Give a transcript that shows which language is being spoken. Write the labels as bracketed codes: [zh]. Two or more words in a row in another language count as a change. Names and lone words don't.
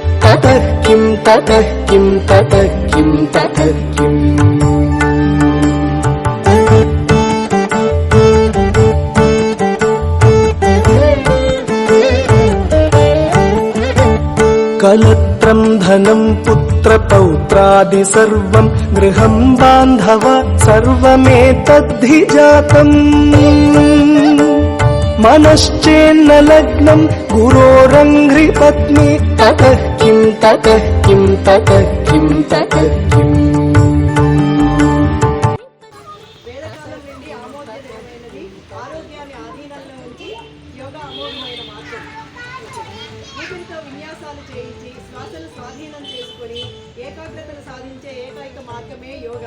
[sa] ततः किं ततः किं ततः किं ततः किम् कलत्रं धनं पुत्रपौत्रादि सर्वं गृहं बान्धव सर्वमेतद्धि जातम् मनश्चेन्न लग्नं गुरोरङ्घ्रिपत्नी ततः किं ततः किं ततः किं ततः किम् [te] వేదకాలం నుండి ఆమోదయోగ్యమైనది ఆరోగ్యాన్ని ఆధీనంలో ఉంచి యోగా అమోఘమైన మార్గం. ఊపిరితో విన్యాసాలు చేయించి శ్వాసను స్వాధీనం చేసుకుని ఏకాగ్రతను సాధించే ఏకైక మార్గమే యోగా.